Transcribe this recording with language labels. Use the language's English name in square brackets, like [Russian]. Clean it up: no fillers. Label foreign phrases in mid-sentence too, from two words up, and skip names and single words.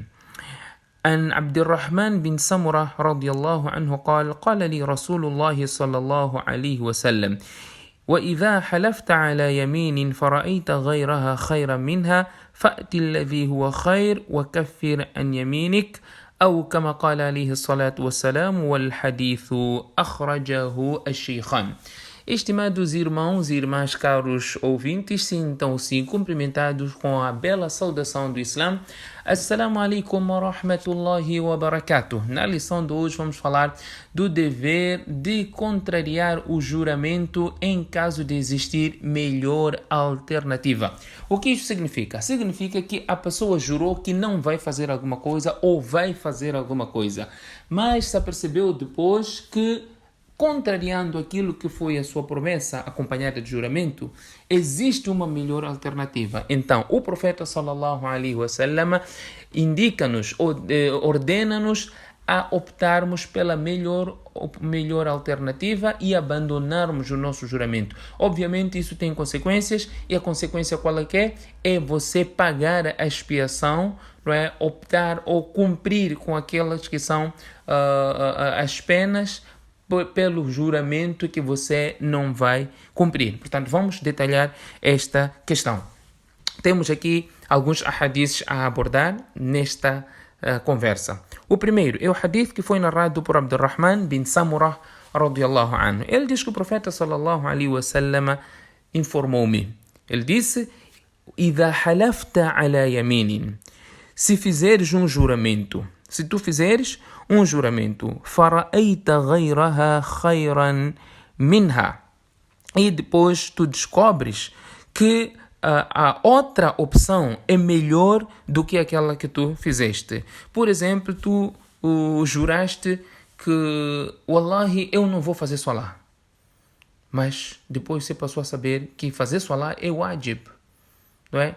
[Arabic] عن عبد الرحمن بن سمرة رضي الله عنه قال: قال لي رسول الله صلى الله عليه وسلم: وإذا حلفت على يمين فرأيت غيرها خيرا منها فأت الذي هو خير وكفر عن يمينك، أو كما قال عليه الصلاة والسلام، والحديث أخرجه الشيخان. [Portuguese] Estimados irmãos e irmãs, caros ouvintes, sintam-se cumprimentados com a bela saudação do Islã. [Arabic] السلام عليكم ورحمة الله وبركاته. [Portuguese] Na lição de hoje vamos falar do dever de contrariar o juramento em caso de existir melhor alternativa. O que isso significa? Significa que a pessoa jurou que não vai fazer alguma coisa ou vai fazer alguma coisa, mas se apercebeu depois que, contrariando aquilo que foi a sua promessa acompanhada de juramento, existe uma melhor alternativa. Então, o profeta [Arabic] صلى الله عليه وسلم [Portuguese] indica-nos, ordena-nos a optarmos pela melhor alternativa e abandonarmos o nosso juramento. Obviamente isso tem consequências, e a consequência qual é que é? É você pagar a expiação, não é? Optar ou cumprir com aquelas que são as penas pelo juramento que você não vai cumprir. Portanto, vamos detalhar esta questão. Temos aqui alguns hadiths a abordar nesta conversa. O primeiro é o hadith que foi narrado por Abdurrahman bin Samurah [Arabic] رضي الله عنه. [Portuguese] Ele diz que o profeta [Arabic] صلى الله عليه وسلم [Portuguese] informou-me. Ele disse: [Arabic] "إذا حلفت على يمين", [Portuguese] se fizeres um juramento, se tu fizeres um juramento, [Arabic] فرأيت غيرها خيرا منها, [Portuguese] e depois tu descobres que a outra opção é melhor do que aquela que tu fizeste. Por exemplo, tu juraste que, wallahi, eu não vou fazer salah, mas depois você passou a saber que fazer salah é wajib, não é?